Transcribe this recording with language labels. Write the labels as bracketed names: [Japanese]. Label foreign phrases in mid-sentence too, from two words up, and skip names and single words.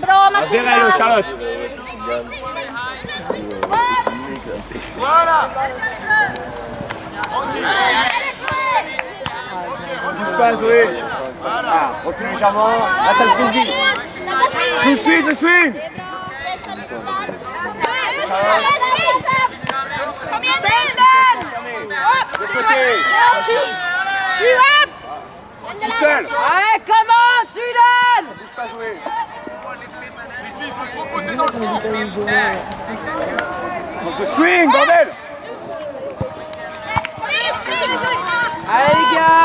[Swedish] Bra Matilda. [French] Charlotte. Voilà. Bouge pas Zoé. Ah, continue légèrement. Attaque frisbee. Tout de suite le swing. [Swedish] Kom igen Dylan! [French] De côté. Toute seule. Allez, comment Dylan! Bouge pas Zoé. Les filles, il faut proposer dans le fond. Sur ce swing, bordel. Allez les gars!